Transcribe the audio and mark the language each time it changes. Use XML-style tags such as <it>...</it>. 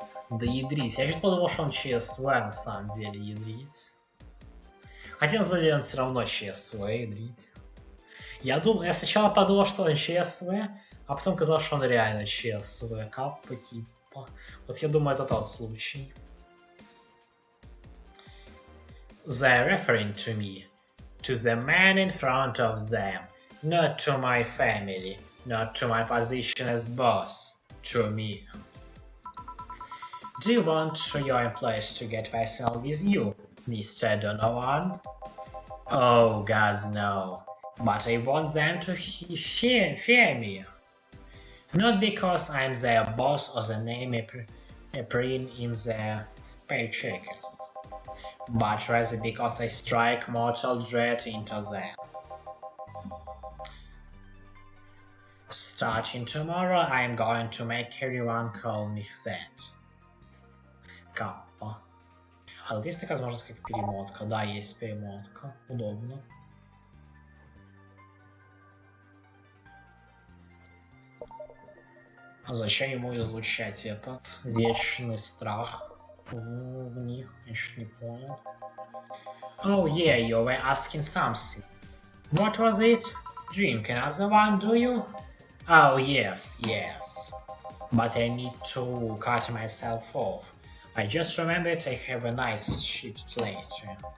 <ru>Да ядрить. Я чуть подумал, что он ЧСВ на самом деле ядрить. Хотя на самом деле он все равно ЧСВ ядрить. Я сначала подумал, что он ЧСВ, а потом казалось, что он реально ЧСВ. Каппа типа. Вот я думаю, это тот случай.</ru> <en>They're referring to me. To the man in front of them. Not to my family. Not to my position as boss. To me. Do you want your employees to get personal with you, Mr. Donovan? Oh, God, no. But I want them to fear me. Not because I'm their boss or the name appearing in their paychecks, but rather because I strike mortal dread into them. Starting tomorrow, I'm going to make everyone call me that.</en> <ru>Каппа. А тут есть такая возможность, как перемотка. Да, есть перемотка. Удобно. А зачем ему излучать этот вечный страх в них? Я чуть не понял.</ru> <en>Oh yeah, you were asking something. What was it? Drink another one, do you? Oh yes, yes. But I need to cut myself off. I just remembered I have a nice shift later.</en>